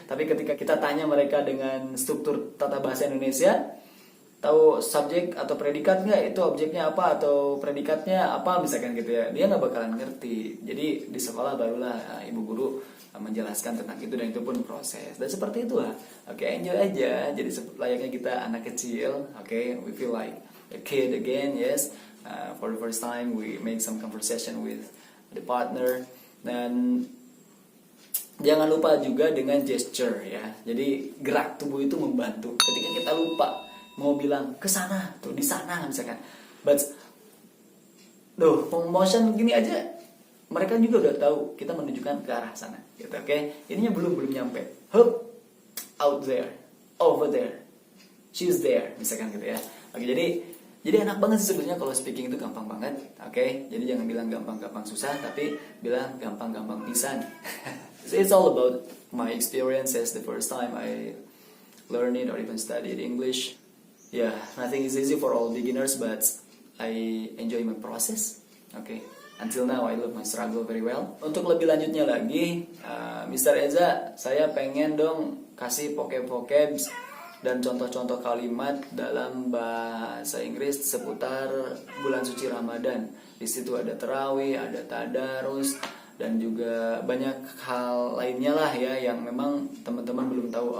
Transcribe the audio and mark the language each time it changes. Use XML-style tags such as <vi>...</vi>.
<id>Tapi ketika kita tanya mereka dengan struktur tata bahasa Indonesia, tahu subjek atau predikat nggak, itu objeknya apa atau predikatnya apa misalkan gitu ya, dia nggak bakalan ngerti. Jadi di sekolah barulah ibu guru menjelaskan tentang itu, dan itu pun proses. Dan seperti itulah. Oke, enjoy aja. Jadi layaknya kita anak kecil.</id> <en>Oke, we feel like a kid again, yes. For the first time we make some conversation with the partner.</en> <id>Dan jangan lupa juga dengan gesture ya. Jadi gerak tubuh itu membantu. Ketika kita lupa mau bilang ke sana tuh, di sana misalkan,</id> <en>but motion</en> <id>gini aja mereka juga udah tahu kita menunjukkan ke arah sana gitu. Oke, ininya belum nyampe. Hup,</id> <en>out there, over there, she's there</en> <id>misalkan gitu ya. Oke, jadi enak banget sih sebenarnya kalau speaking itu gampang banget. Oke, jadi jangan bilang gampang-gampang susah, tapi bilang gampang-gampang pisan.</id> <en>It's all about my experiences the first time I learned it or even studied English. Yeah, nothing is easy for all beginners, but I enjoy my process. Okay, until now I love my struggle very well.</en> <id>Untuk lebih lanjutnya lagi, Mr. Eza, saya pengen dong kasih vocab dan contoh-contoh kalimat dalam bahasa Inggris seputar bulan suci Ramadan. Di situ ada tarawih, ada tadarus, dan juga banyak hal lainnya lah ya yang memang teman-teman belum tahu.</id>